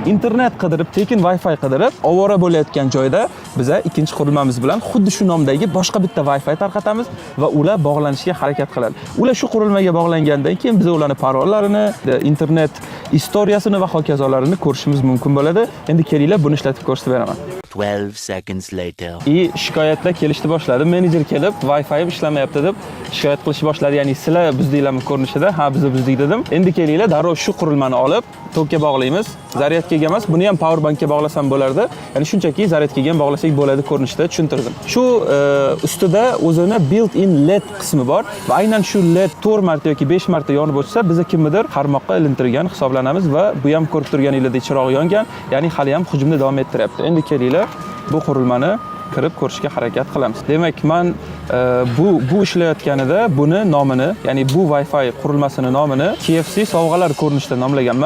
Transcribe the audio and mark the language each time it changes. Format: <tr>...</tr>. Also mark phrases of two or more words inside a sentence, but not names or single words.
<uz>Internet qidirib, tekin Wi-Fi qidirib, ovora bo'layotgan joyda biza ikkinchi qurilmamiz bilan xuddi shu nomdagi boshqa bitta Wi-Fi tarqatamiz va ular bog'lanishga harakat qiladi. Ular shu qurilmaga bog'langandan keyin biz ularning parollarini, internet istoriyasini va hokazolarini ko'rishimiz mumkin bo'ladi. Endi kelinglar buni ishlatib ko'rsatib beraman.</uz> <en>12 seconds later.</en> <uz>Shikoyatlar kelishni boshladi. Menejer kelib, Wi-Fi ishlamayapti deb shikoyat qilishni boshladi. Ya'ni sizlar buzdinglarmi ko'rinishida? Ha, biz buzdik dedim. Endi kelinglar, darrov shu qurilmani olib tokga bog'laymiz. Zaryadkaga emas, buni ham</uz> <en>power bankga</en> <uz>bog'lasam bo'lardi. Ya'ni shunchaki zaryadkaga ham bog'lasak bo'ladi ko'rinishda tushuntirdim. Shu ustida o'zini</uz> <en>built-in LED</en> <uz>qismi bor va aynan shu LED 4 marta yoki 5 marta yonib o'chsa, biz kimnidir qarmoqqa ilintirgan hisoblanamiz va bu ham ko'rib turganingizdek chiroq yongan, ya'ni hali ham hujumni davom ettiryapti. Endi kelinglar, bu qurilmani kirib ko'rishga harakat qilamiz. Demak, men bu ishlayotganida buni nomini, ya'ni bu Wi-Fi qurilmasining nomini KFC sovg'alar ko'rinishida nomlaganman.</uz>